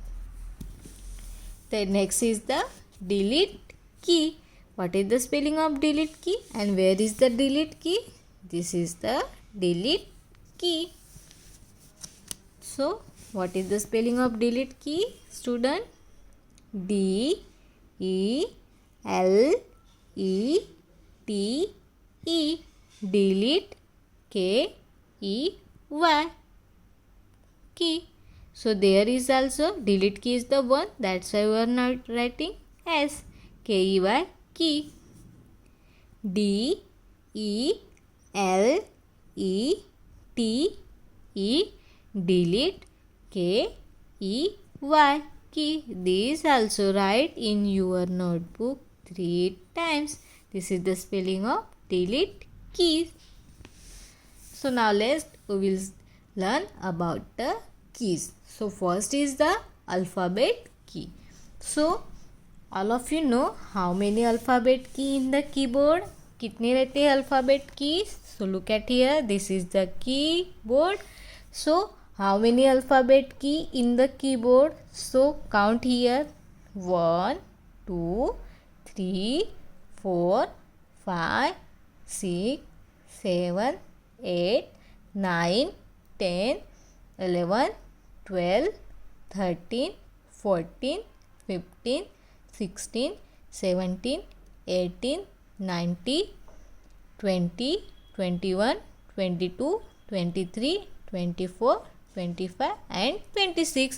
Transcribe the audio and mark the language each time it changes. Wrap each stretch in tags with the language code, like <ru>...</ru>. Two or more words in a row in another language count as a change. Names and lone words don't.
<en>The next is the delete key. What is the spelling of delete key and where is the delete key? This is the delete key. So what is the spelling of delete key, student? D E L E T E, delete, K E Y, key. So there is also delete key is the one, that's why we are not writing S, K E Y, key. D E L E T E, delete, K E Y, key. This also write in your notebook 3 times. This is the spelling of delete key. So now we will learn about the keys. So first is the alphabet key. So all of you know how many alphabet key in the keyboard?</en> <hi>कितने रहते हैं</hi> <en>alphabet keys? So look at here, this is the keyboard. So how many alphabet key in the keyboard? So count here, 1 2 3 4 5 6 7 8 9 10 11 12 13 14 15 16 17 18 19 20 21 22 23 24 25 and 26.</en>